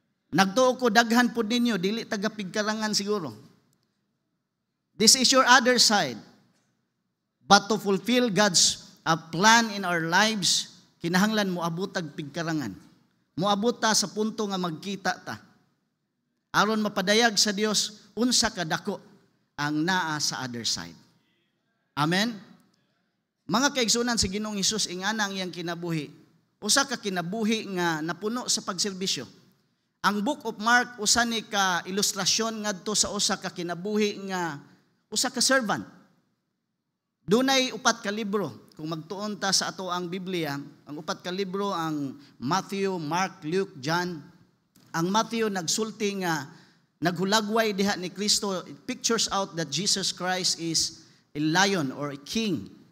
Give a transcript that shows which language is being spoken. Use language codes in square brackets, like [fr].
[ceb] Nagtuo ko daghan pud ninyo, dili taga pigkarangan siguro. [en] This is your other side. But to fulfill God's plan in our lives, [ceb] kinahanglan mo abutag pigkarangan. Moabot ta sa punto nga magkita ta. Aron mapadayag sa Dios unsa kadako ang naa sa [en] other side. [ceb] Amen. Mga kaigsunan sa Ginoong Hesus, ingana ang iyang kinabuhi. Usa ka kinabuhi nga napuno sa pagserbisyo. Ang Book of Mark usa ni ka ilustrasyon ngadto sa usa ka kinabuhi nga usa ka servant. Dunay 4 ka libro. Kung magtuon ta sa ato ang Biblia, ang 4 ka libro ang Matthew, Mark, Luke, John. Ang Matthew nagsulti nga naghulagway diha ni Kristo. [en] It pictures out that Jesus Christ is a lion or a king.